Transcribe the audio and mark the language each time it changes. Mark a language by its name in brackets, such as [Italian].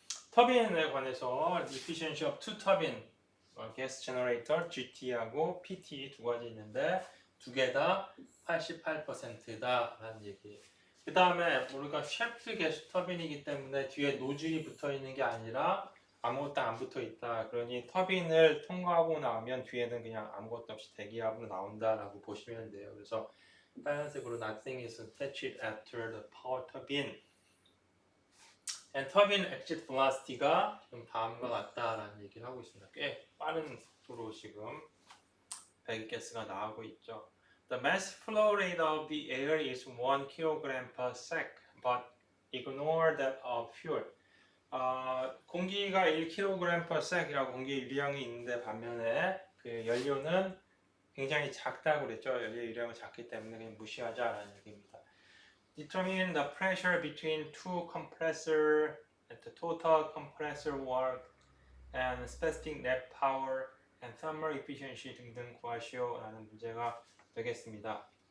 [Korean] 터빈에 관해서 [English] efficiency of two turbine gas generator [Korean] GT하고 PT 두 가지 있는데 두 개 다 88%다라는 얘기. 그 다음에 우리가 샤프트 게스 터빈이기 때문에 뒤에 노즐이 붙어 있는 게 아니라 아무것도 안 붙어 있다. 그러니 터빈을 통과하고 나오면 뒤에는 그냥 아무것도 없이 대기압으로 나온다라고 보시면 돼요. 그래서 빨간색으로 [English] nothing is attached after the power turbine. and turbine exit velocity [Korean] 가 좀 다음과 같다라는 얘기를 하고 있습니다. 꽤 빠른 속도로 지금 배기가스가 나오고 있죠. [English] The mass flow rate of the air is 1 kg per sec, but ignore that of fuel. [Korean] 공기가 1kg per sec이라고 공기 유량이 있는데 반면에 그 연료는 굉장히 작다고 그랬죠. 연료 유량은 작기 때문에 그냥 무시하자라는 얘기입니다. [English] Determine the pressure between two compressor at the total compressor work and specific net power and thermal efficiency [Korean] 등등 구하시오라는 문제가 되겠습니다.